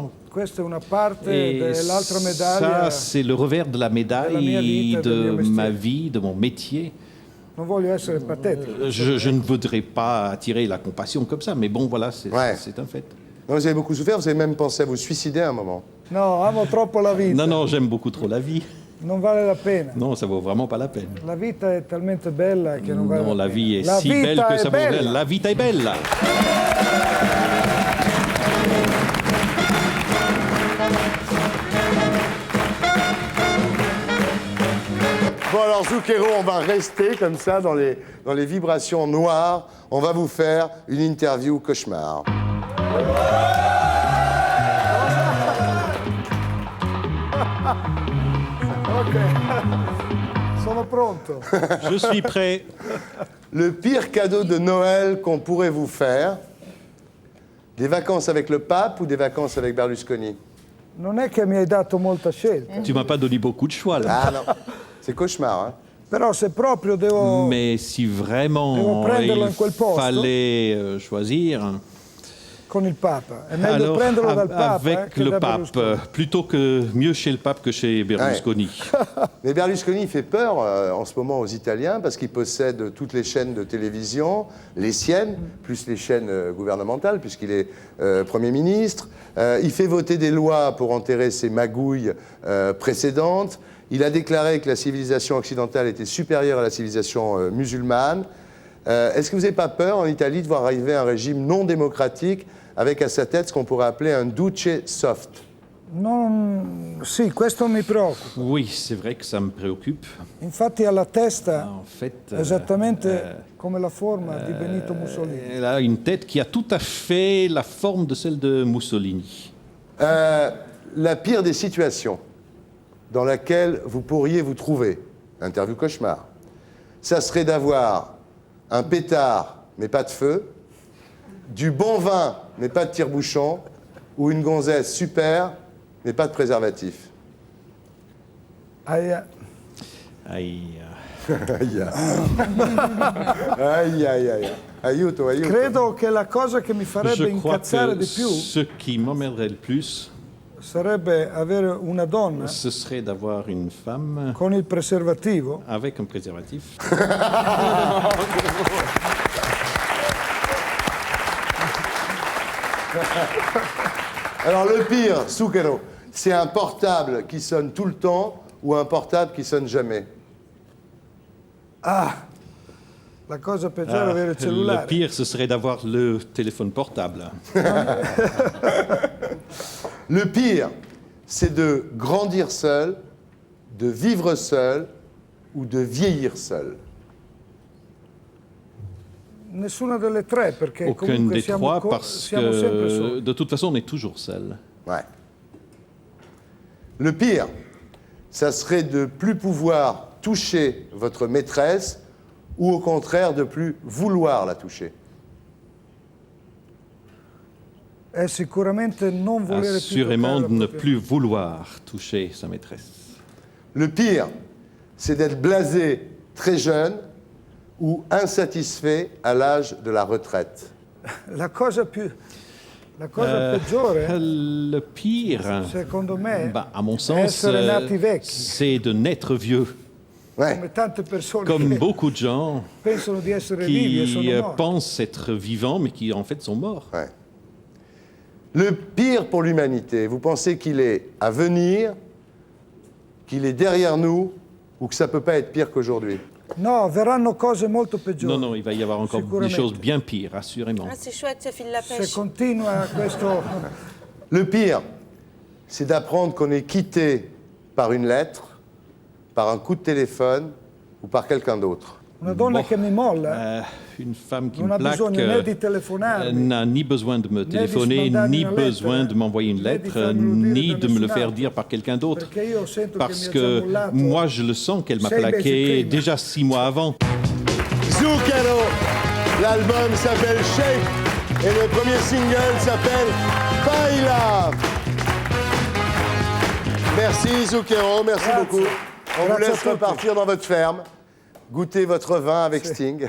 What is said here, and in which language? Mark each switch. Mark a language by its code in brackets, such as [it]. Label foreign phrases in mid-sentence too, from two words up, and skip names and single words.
[fr] Et ça, c'est le revers de la médaille de ma vie, de mon métier. Je ne voudrais pas attirer la compassion comme ça, mais bon, voilà, c'est un fait. Non, vous avez beaucoup souffert, vous avez même pensé à vous suicider à un moment. Non, j'aime beaucoup trop la vie. [it] Non vale la pena. [fr] Non, ça vaut vraiment pas la peine. [it] La vita è talmente bella che non vale la pena. Non, [fr] la vie est si belle que ça vaut la pena. [it] La vita è bella. [fr] Bon alors Zucchero, on va rester comme ça dans les vibrations noires. On va vous faire une interview cauchemar. [it] Sono pronto. [fr] Je suis prêt. Le pire cadeau de Noël qu'on pourrait vous faire, des vacances avec le pape ou des vacances avec Berlusconi? [it] Non è che mi hai dato molta scelta. [fr] Tu m'as pas donné beaucoup de choix là. Ah non, c'est cauchemar. Hein. [it] Però se proprio [fr] Mais si vraiment il fallait choisir, [it] con il Papa. È meglio prenderlo dal Papa [fr] avec le pape, plutôt que mieux chez le pape que chez Berlusconi. Ouais. Mais Berlusconi fait peur en ce moment aux Italiens parce qu'il possède toutes les chaînes de télévision, les siennes, plus les chaînes gouvernementales, puisqu'il est Premier ministre. Il fait voter des lois pour enterrer ses magouilles précédentes. Il a déclaré que la civilisation occidentale était supérieure à la civilisation musulmane. Est-ce que vous n'avez pas peur en Italie de voir arriver un régime non démocratique avec à sa tête ce qu'on pourrait appeler un duce soft? [it] Non, sì, questo mi preoccupa. [fr] Oui, c'est vrai que ça me préoccupe. [it] Infatti ha la testa [fr] En fait, [it] esattamente come la forma di Benito Mussolini. [fr] Elle a une tête qui a tout à fait la forme de celle de Mussolini. La pire des situations dans laquelle vous pourriez vous trouver, interview cauchemar, ça serait d'avoir un pétard mais pas de feu, du bon vin mais pas de tire-bouchon, ou une gonzesse super mais pas de préservatif. Aïe. Aïe. Aïe, aïe, aïe, aïe. [it] Aiuto, aiuto. Credo che la cosa che mi [fr] Je [it] farebbe [fr] crois [it] incazzare [fr] que [it] di più [fr] ce qui m'emmerderait le plus, [it] sarebbe avere una donna [fr] ce serait d'avoir une femme [it] con il preservativo [fr] avec un préservatif. Alors le pire, Zucchero, c'est un portable qui sonne tout le temps ou un portable qui sonne jamais? [it] la cosa peggiore è avere il [fr] Le [it] cellulare. [fr] pire, ce serait d'avoir le téléphone portable. Le pire, c'est de grandir seul, de vivre seul ou de vieillir seul. [it] Nessuna delle tre, perché [fr] Aucun [it] comunque [fr] des [it] siamo, [fr] trois, parce [it] siamo sempre [fr] que [it] soli. [fr] de toute façon, on est toujours seul. Ouais. Le pire, ça serait de plus pouvoir toucher votre maîtresse ou au contraire de plus vouloir la toucher. [it] È sicuramente non volere [fr] Assurément, [it] più [fr] de ne [it] toccare la [fr] plus vouloir toucher sa maîtresse. Le pire, c'est d'être blasé très jeune ou insatisfait à l'âge de la retraite. [it] La cosa peggiore, [fr] Le pire, [it] secondo me, [fr] à mon [it] è [fr] sens, [it] essere nati vecchi, [fr] c'est de naître vieux. Ouais. [it] come tante persone [fr] Comme [it] che [fr] beaucoup de gens [it] pensano di essere vivi e [fr] qui [it] sono morti. [fr] pensent être vivants, mais qui en fait sont morts. Ouais. Le pire pour l'humanité, vous pensez qu'il est à venir, qu'il est derrière nous, ou que ça ne peut pas être pire qu'aujourd'hui? [it] No, verranno cose molto peggiori. [fr] Non, il va y avoir encore des [it] Sicuramente. [fr] choses bien pires, assurément. Ah, c'est chouette, ça file la pêche. [it] Se continua questo... [fr] Le pire, c'est d'apprendre qu'on est quitté par une lettre, par un coup de téléphone ou par quelqu'un d'autre. [it] Una donna [fr] Bon, [it] che mi molla [fr] Une femme qui [it] non [fr] me [it] ha [fr] plaque [it] bisogno né di telefonarmi, [fr] n'a ni besoin de me téléphoner, [it] mandarmi [fr] ni [it] una [fr] besoin [it] lettera, [fr] de m'envoyer une [it] né di [fr] lettre, [it] farmelo dire [fr] ni [it] da [fr] de me le [it] nessun [fr] faire [it] altro. [fr] dire par quelqu'un d'autre. [it] Perché io sento [fr] Parce [it] che mi ha già [fr] que [it] mollato [fr] moi, je le sens qu'elle m'a [it] 6 mesi [fr] plaqué [it] prima. [fr] déjà 6 mois avant. Zucchero, l'album s'appelle Shake et le premier single s'appelle Baila. Merci Zucchero, merci [it] Grazie. [fr] beaucoup. On vous [it] Grazie a [fr] laisse [it] tutti. [fr] repartir dans votre ferme, goûter votre vin avec Sting.